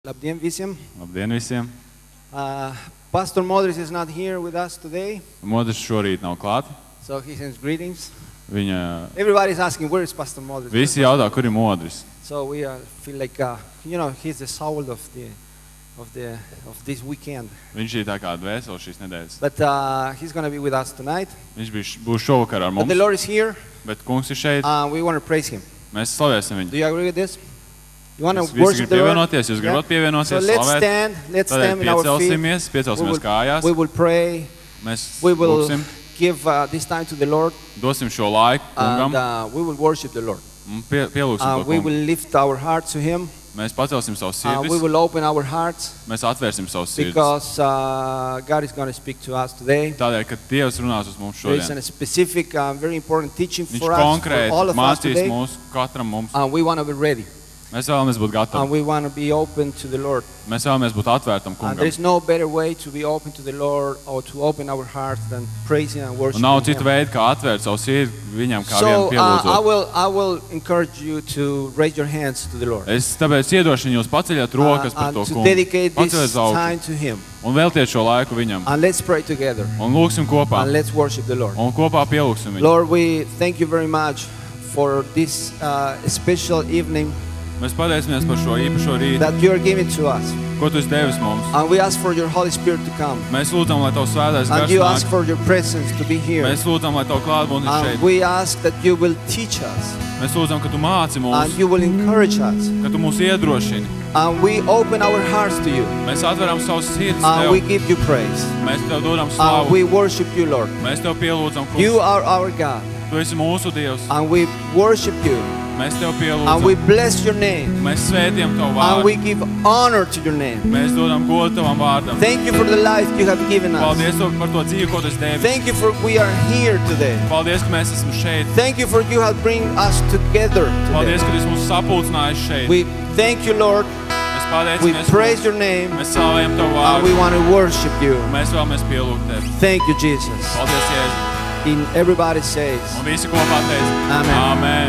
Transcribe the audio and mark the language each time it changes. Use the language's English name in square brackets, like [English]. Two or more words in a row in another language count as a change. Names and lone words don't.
[Latvian] Labdien visiem. Labdien visiem. [English] Pastor Modris is not here with us today. [Latvian] Modris šorīt nav klāt. [English] So he sends greetings. Everybody is asking, where is Pastor Modris? [Latvian] Visi jautā, kur ir Modris. [English] So we feel like, he's the soul of this weekend. [Latvian] Viņš ir tā kā dvēsele šīs nedēļas. [English] But he's going to be with us tonight. [Latvian] Viņš būs šovakar ar mums. [English] But the Lord is here. [Latvian] Bet kungs ir šeit. [English] We want to praise him. [Latvian] Mēs slavēsim viņu. [English] Do you agree with this? You want to [Latvian] Visi [English] worship the Lord? [Latvian] Jūs gribat pievienoties, [English] so let's stand in our feet. [Latvian] Piecelsimies kājās. [English] We will pray. [Latvian] Mēs [English] we will [Latvian] lūksim. [English] Give this time to the Lord. [Latvian] Dosim šo laiku kungam. [English] And we will worship the Lord. [Latvian] Pielūksim [English] we will lift our hearts to him. [Latvian] Mēs pacelsim savus sirdis. [English] We will open our hearts. [Latvian] Mēs atvērsim savus sirdis. [English] Because God is going to speak to us today. [Latvian] Tādēļ, ka Dievs runās uz mums šodien. [English] There is a specific, very important teaching for us, [Latvian] konkrēti [English] for all of us today. [Latvian] Mūs, katram mums. [English] And we want to be ready. [Latvian] Mēs vēlamies būt gatavi. [English] And we want to be open to the Lord. [Latvian] Mēs vēlamies būt atvērtam kungam. [English] And there is no better way to be open to the Lord or to open our hearts than praising and worshiping Him. [Latvian] Nav cita veida, kā atvērt savu sirdi viņam, kā vien pielūdzot. [English] I will encourage you to raise your hands to the Lord. [Latvian] Es tāpēc iedošanu jūs paceļat rokas par to kungu. [English] And to dedicate this time to Him. [Latvian] Un veltiet šo laiku viņam. [English] And let's pray together. [Latvian] Un lūksim kopā. [English] And let's worship the Lord. [Latvian] Un kopā pielūksim viņu. [English] Lord, we thank you very much for this special evening. [Latvian] Mēs pateicamies par šo īpašo rītu. [English] That you are giving to us. [Latvian] Ko tu esi devis mums. [English] And we ask for your Holy Spirit to come. [Latvian] Mēs lūdzam, lai tavs svētais gars nāk. [English] And you ask for your presence to be here. [Latvian] Mēs lūdzam, lai tavu klātbūtni šeit. [English] And we ask that you will teach us. [Latvian] Mēs lūdzam, ka tu māci mūs. [English] And you will encourage us. [Latvian] Ka tu mūs iedrošini. [English] And we open our hearts to you. [Latvian] Mēs atveram savus sirdis tev. [English] And we give you praise. [Latvian] Mēs tev dodam slavu. [English] And we worship you, Lord. [Latvian] Mēs tev pielūdzam, kungs. [English] You are our God. [Latvian] Tu esi mūsu Dievs. [English] And we worship you. [Latvian] Mēs tev pielūdzam. [English] And we bless your name. [Latvian] Mēs svētījam tavu vārdu. [English] And we give honor to your name. [Latvian] Mēs dodam godu tavam vārdam. [English] Thank you for the life you have given us. [Latvian] Paldies par to dzīvi, ko tu esi devis. [English] Thank you for we are here today. [Latvian] Paldies, ka mēs esam šeit. [English] Thank you for you have bring us together today. [Latvian] Paldies, ka tu esi mūs sapulcinājis šeit. [English] We thank you, Lord. We praise your name. [Latvian] Mēs slavējam tavu vārdu. [English] And we want to worship you. [Latvian] Mēs vēlamies pielūgt tevi. [English] Thank you, Jesus. [Latvian] Paldies, Jēzus. [English] And everybody says. [Latvian] Un visi kopā teic. [English] Amen. [Latvian] Amen.